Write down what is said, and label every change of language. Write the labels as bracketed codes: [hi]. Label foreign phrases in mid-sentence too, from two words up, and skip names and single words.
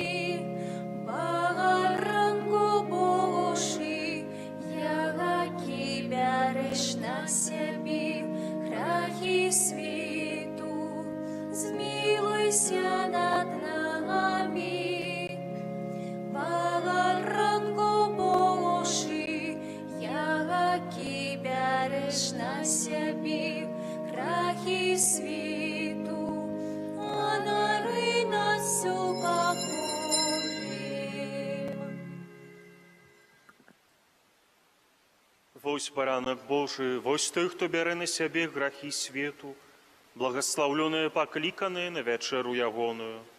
[uk] Баранку Божий, який береш на себе грехи світу, змилуйся над нами. Баранку Божий, який береш на себе грехи світу, одаруй нас супокоєм. [be] Вось баранак Божий, вось той, хто бярэ на сябе грахі свету, благословленыя пакліканыя на вячэру ягоную.